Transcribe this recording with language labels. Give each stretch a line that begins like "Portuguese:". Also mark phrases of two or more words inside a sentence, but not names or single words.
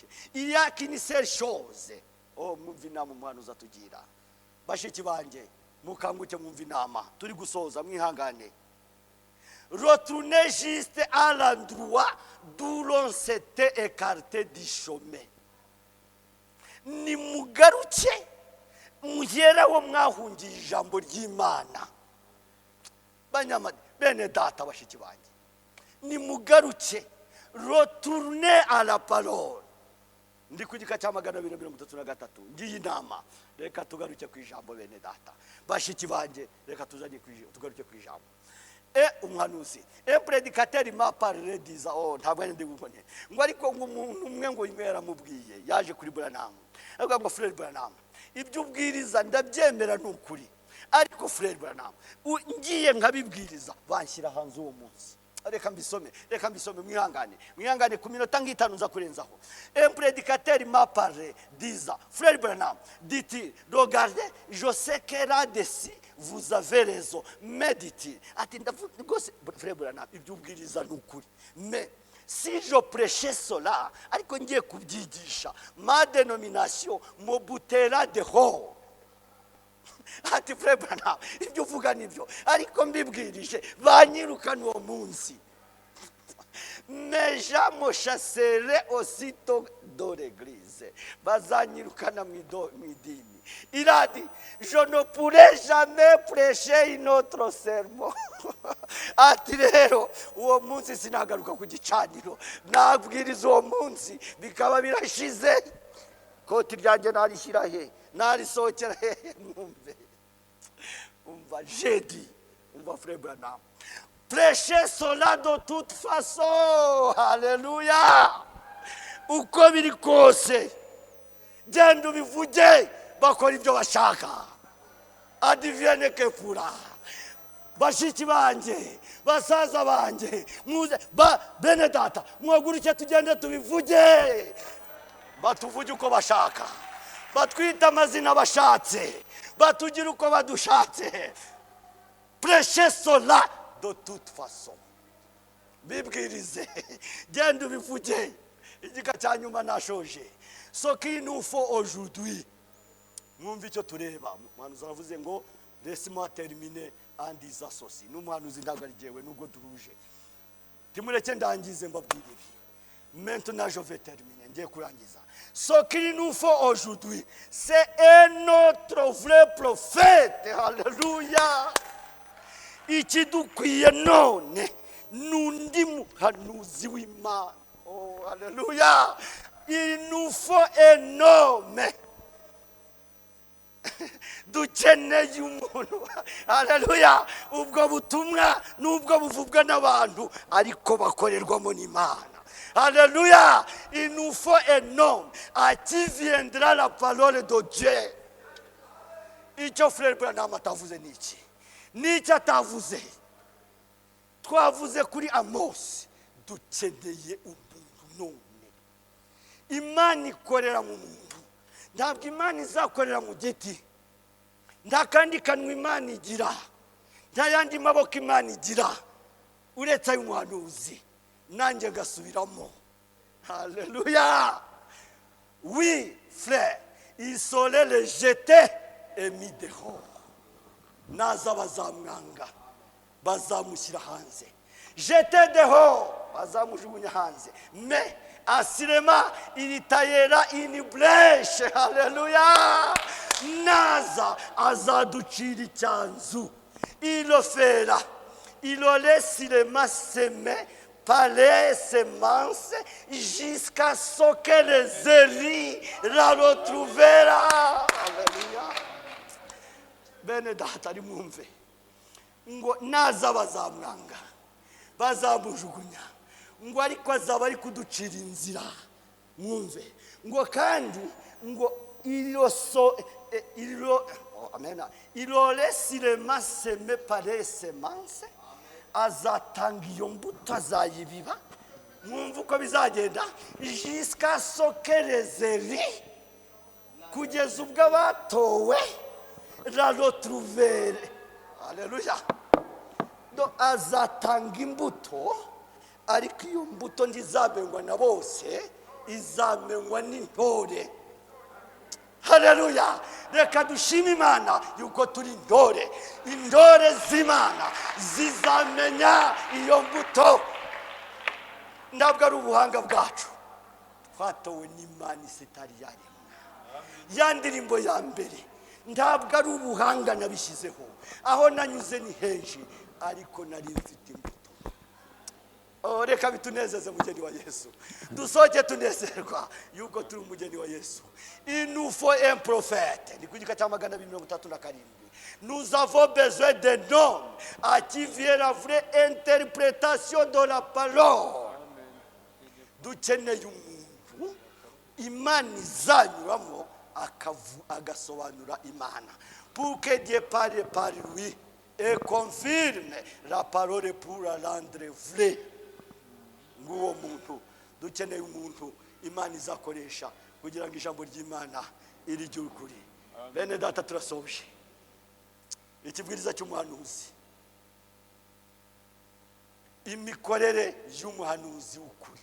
French: Il y a qu'une seule chose.
Kinyarwanda: Mwumva inama umwana uzatugira. Bashiki banje mukanguke mwumva inama turi gusoza mwihangane.
French: Retournez juste à l'endroit d'où l'on s'était écarté du chemin.
Kinyarwanda: Ni mugaruke mugera wo mwahungiye ijambo ry'Imana. Banyamadi bene data bashiki banje, ni mugaruke,
French: retournez à la parole.
Kinyarwanda: Ndi kugika cya 233 ngiyi inama. Reka tugaruke ku ijambo bene data bashiki banje, reka tuzanye tugaruke ku ijambo. Umhanuzi,
French: prédicateur m'a parlé disant,
Kinyarwanda: ntabwo ndi gukone ngo ariko umuntu umwe ngo imera mubwiye yaje kuri Branham. Avuga ngo Frère Branham, ibyo ubwiriza ndabyemera n'ukuri, ariko Frère Branham ngiye nkabibwiriza banshyira hanze uwo munsi. reka mbisome mwihangane ku minota nk'itanu nza kurenzaho.
French: Un prédicateur m'a parlé disant, frère Branham, dit-il, regardez, je sais que là-dessus vous avez raison, mais dit-il,
Kinyarwanda: ati ndavuga rwose frère Branham ibyo ubwiriza ni ukuri,
French: mais si je prêchais cela
Kinyarwanda: ariko ngiye kubyigisha
French: ma dénomination me boutera dehors.
Kinyarwanda: Ati frère Branham ibyo uvuga nibyo ariko mbibwirije banyirukana uwo munsi.
French: Mais je me chasserai aussitôt de l'église.
Kinyarwanda: Bazanyirukana mwidini.
French: Il a dit, je ne pourrai jamais prêcher une autre sermon.
Kinyarwanda: Ati rero uwo munsi sinagaruka ku gicaniro, nabwiriza uwo munsi bikaba birashize. Koti ryanjye narishyira he, narisohokera he, mwumve.
French: Umva jeudi, umva frère Branham, prêchez cela de toute façon. Alléluia.
Kinyarwanda: Uko biri kose genda ubivuge, bakora ibyo bashaka.
French: Adivienne que pourra.
Kinyarwanda: Bashiki banje, basaza banje, muze bene data, muhaguruke tugende tubivuge. Batuvuge uko bashaka, batwita amazina bashatse, batugira uko badushatse.
French: Prêchez cela de toute façon.
Kinyarwanda: Bibwirize, genda ubivuge. Igika cya nyuma nashoje.
French: Ce qu'il nous faut aujourd'hui,
Kinyarwanda: mwumva icyo tureba. Umuhanuzi aravuze ngo
French: laisse-moi terminer en disant ceci.
Kinyarwanda: N'umuhanuzi ntabwo ari jyewe nubwo duhuje. Timureke ndangize mbabwire ibi.
French: Maintenant je vais terminer,
Kinyarwanda: ngiye kurangiza.
French: Ce qu'il nous faut aujourd'hui, c'est un autre vrai prophète. Alléluia.
Kinyarwanda: Ikidukwiye none n'undi muhanuzi w'Imana.
French: Oh, alléluia. Il nous faut un homme.
Kinyarwanda: Dukeneye umuntu. Alléluia. Ubwo butumwa nubwo buvubwa n'abantu ariko bakorerwamo n'Imana. Alléluia.
French: Il nous faut un homme à qui viendra la parole de Dieu.
Kinyarwanda: Icyo frère Branham atavuze niki? Niki atavuze? Twavuze kuri Amos. Dukeneye umuntu none. Imana ikorera mu muntu. Ntabwo Imana izakorera mu giti. Nta kandi kanwa Imana igira. Nta yandi maboko Imana igira. Uretse ay'umuhanuzi. Nanjye gasubiramo. Alléluia.
French: Oui, frère, il serait le jeté et mis dehors.
Kinyarwanda: Naza bazamwanga. Bazamushyira hanze.
French: Jeté dehors.
Kinyarwanda: Bazamujugunya hanze.
French: Mais assurément, il taillera une brèche. Alléluia.
Kinyarwanda: Naza azaducira icyanzu.
French: Il le fera. Il le laissera s'aimer par les semences jusqu'à ce que les élis la retrouvera. Alléluia.
Kinyarwanda: Bene data nimwumve ngo naza bazamwanga, bazamujugunya, ngo ariko azaba ari kuducira inzira. Mwumve ngo kandi ngo
French: il laissera s'aimer par les semences.
Kinyarwanda: Azatanga iyo mbuto azayibiba. Mwumva uko bizagenda
French: jusqu'à ce que les élis,
Kinyarwanda: kugeza ubwo abatowe
French: la retrouver. Alléluia.
Kinyarwanda: Do azatanga imbuto, ariko iyo mbuto ndizamenywa na bose, izamenywa n'intore. Haleluya. Reka dushime Imana yuko turi intore. Intore z'Imana zizamenya iyo mbuto. Ntabwo ari ubuhanga bwacu, twatowe n'Imana isitari yaremwe. Ya ndirimbo ya mbere ntabwo ari ubuhanga nabishyizeho, aho nanyuze ni henshi, ariko nari mfite imbuto. Reka bitunezeze mugeni wa Yesu. Dusoje tunezerwa yuko turi umugeni wa Yesu.
French: Il nous faut un prophète.
Kinyarwanda: Ni kugika cya 237.
French: Nous avons besoin d'un homme à qui vient la vraie interprétation de la parole.
Kinyarwanda: Dukeneye umuntu Imana izanyuramo agasobanura Imana.
French: Pour que Dieu parle par lui. et confirme la parole pour la rendre vraie.
Kinyarwanda: Nguwo muntu dukeneye umuntu Imana izakoresha kugira ngo ijambo ry'Imana iri ry'ukuri. Bene data turasoje ikibwiriza cy'umuhanuzi, imikorere y'umuhanuzi w'ukuri.